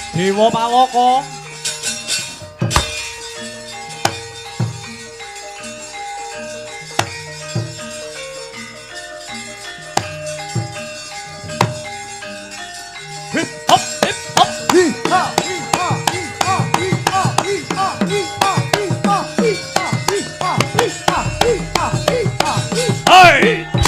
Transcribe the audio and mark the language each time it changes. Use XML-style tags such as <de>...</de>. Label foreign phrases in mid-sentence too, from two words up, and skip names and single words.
<id>Dewa Pawaka.</id> <en>Hip hop hip hop. Hey!</en>